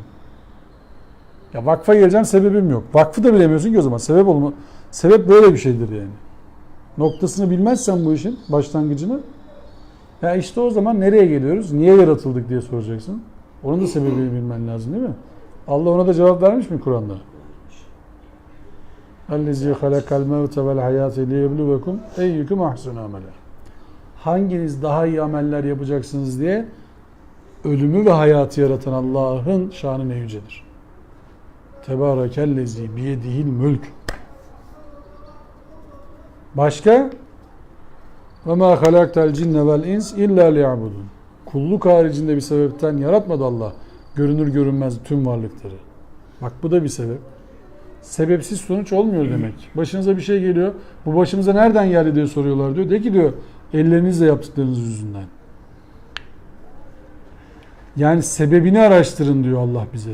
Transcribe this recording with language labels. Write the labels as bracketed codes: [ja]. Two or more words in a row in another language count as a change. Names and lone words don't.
[tr] Ya vakfa geleceğim, sebebim yok. Vakfı da bilemiyorsun ki o zaman. Sebep böyle bir şeydir yani. Noktasını bilmezsen bu işin başlangıcını, ya işte o zaman nereye geliyoruz? Niye yaratıldık diye soracaksın. Onun da sebebini bilmen lazım değil mi? Allah ona da cevap vermiş mi Kur'an'da? [ar] اَلَّذِي خَلَقَ الْمَوْتَ وَالْحَيَاةَ لِيَبْلُوَكُمْ اَيُّكُمْ اَحْسَنُ عَمَلًا. [tr] Hanginiz daha iyi ameller yapacaksınız diye ölümü ve hayatı yaratan Allah'ın şanı ne yücedir. [ar] تبارك الذي بيده الملك. [tr] Başka? [ar] وَمَا خَلَقْتَ الْجِنَّ وَالْاِنْسِ اِلَّا لِيَعْبُدُونَ. [tr] Kulluk haricinde bir sebepten yaratmadı Allah görünür görünmez tüm varlıkları. Bak bu da bir sebep. Sebepsiz sonuç olmuyor demek. Başınıza bir şey geliyor. Bu başımıza nereden geldi diye soruyorlar diyor. De ki diyor, ellerinizle yaptıklarınız yüzünden. Yani sebebini araştırın diyor Allah bize.